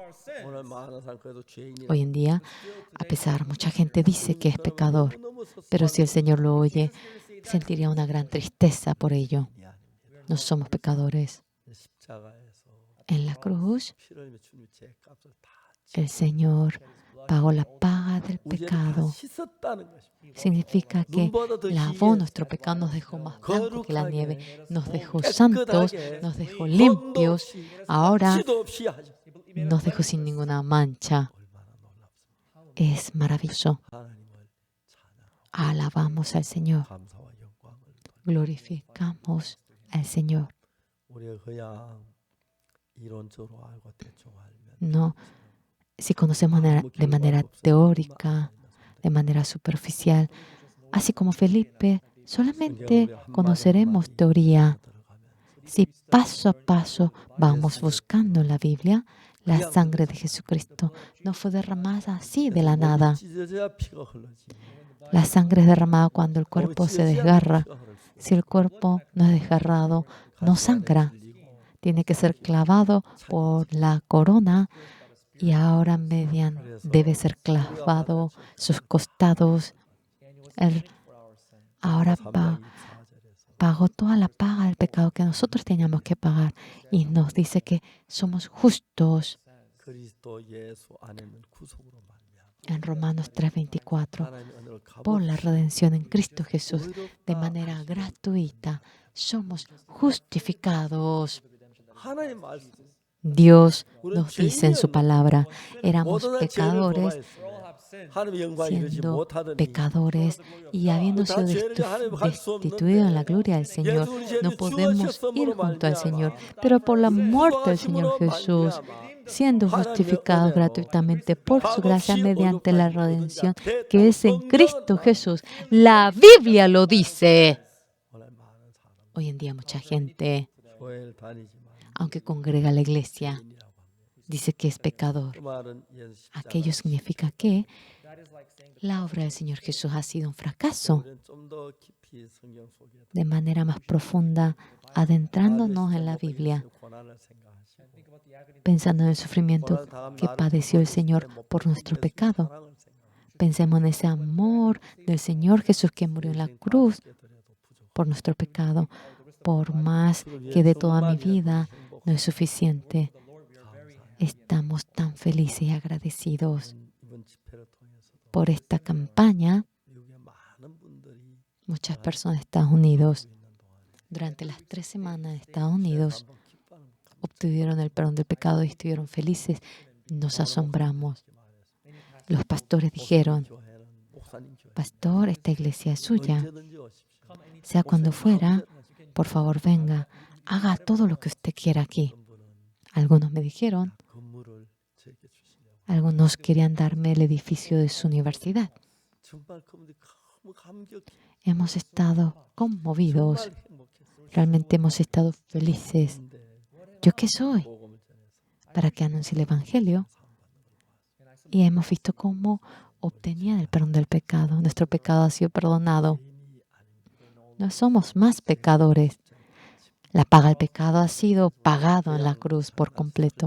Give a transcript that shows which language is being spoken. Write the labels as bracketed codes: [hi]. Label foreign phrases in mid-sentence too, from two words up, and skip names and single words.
[es] Hoy en día, a pesar, mucha gente dice que es pecador, pero si el Señor lo oye, sentiría una gran tristeza por ello. No somos pecadores. En la cruz, El Señor pagó la paga del [ko] 우리를 다 [es] pecado. [ko] 씻었다는 것입니다. [es] Significa que [ko] 눈보다 더 [es] lavó [ko] 희게 [es] nuestro pecado, nos dejó más blanco que la nieve, nos dejó [ko] 깨끗하게, [es] santos, nos dejó [ko] 흠도 [es] limpios, [ko] 없이, [es] ahora [ko] 티도 없이 하죠. [es] nos dejó sin ninguna mancha. [ko] 얼마나 놀랍습니까? [es] Es maravilloso. [ko] 하나님을 찬양하고 [es] Alabamos al Señor, [ko] 감사와 영광을 돌려. [es] glorificamos al Señor. [ko] 우리가 그냥 이론적으로 알고 대충 알면 [es] No, si conocemos de manera teórica, de manera superficial, así como Felipe, solamente conoceremos teoría. Si paso a paso vamos buscando en la Biblia, la sangre de Jesucristo no fue derramada así de la nada. [ko] 찢어져야 피가 흘러지. [es] La sangre es derramada cuando el cuerpo se desgarra. Si el cuerpo no es desgarrado, no sangra. Tiene que ser clavado por la corona y ahora debe ser clavado sus costados. Ahora pagó toda la paga del pecado que nosotros teníamos que pagar y nos dice que somos justos. [ko] 그리스도 예수 안에는 구속으로 말미암아 [es] En Romanos 3:24, [ko] 하나님의 은혜를 [es] por la redención en Cristo Jesús, de [ko] 의롭다 [es] manera gratuita, somos justificados. [ko] 하나님 말씀 [es] Dios nos dice en su palabra, éramos [ko] 모든 죄를 [es] pecadores, [ko] 범하였으며 하나님의 영광에 이르지 [es] siendo [ko] 못하더니 [es] pecadores y habiendo sido destituidos en la gloria del Señor, no podemos ir junto al Señor. Pero por la muerte del Señor Jesús, siendo justificados gratuitamente por su gracia mediante la redención que es en Cristo Jesús. La Biblia lo dice. [ko] 오늘 많은 사람 [es] Hoy en día mucha gente, [ko] 교회를 다니지만 [es] aunque congrega a la iglesia, [ko] 인이라고 합니다. [es] dice que es pecador. [ko] 그 말은 예수 [es] Aquello significa que la obra del Señor Jesús ha sido un fracaso. [ko] 우리는 좀 더 깊이 성경 속에 [es] De manera más profunda, adentrándonos en la Biblia, [ko] 고난을 생각하시고 [es] pensando en el sufrimiento que padeció el Señor por nuestro pecado. [ko] 사랑을 생각하시고 [es] Pensemos en ese amor del Señor Jesús que murió en la cruz [ko] 깨달아도 부족하고 [es] por nuestro pecado. Por más que de toda mi vida no es suficiente, estamos tan felices y agradecidos [ko] 이번 집회를 통해서도 [es] por esta campaña. [ko] 미국의 많은 분들이 [es] Muchas personas de Estados Unidos, [ko] 있는 동안에 [es] durante las 3 semanas de Estados Unidos, [ko] 한번 기뻐하는 것 [es] obtuvieron el perdón del pecado y estuvieron felices. Nos asombramos. Los pastores dijeron, [ko] 교회는 목사님 교회 [es] pastor, esta iglesia es suya. [ko] 언제든지 오십시오. [es] Sea cuando fuera, por favor venga, haga todo lo que usted quiera aquí. [ko] 어떤 분은 [es] Algunos me dijeron, [ko] 건물을 제게 주시려고 [es] algunos querían darme el edificio de su universidad. [ko] 정말 그분들이 너무 감격해 [es] Hemos estado conmovidos, [ko] 정말 행복했어요. [es] realmente hemos estado felices. [ko] 근데 [es] ¿Yo qué soy? [ko] 복음을 전해서 [es] Para que anuncie el Evangelio. Y hemos visto cómo obtenían el perdón del pecado. Nuestro pecado ha sido perdonado. No somos más pecadores. La paga del pecado ha sido pagado en la cruz por completo.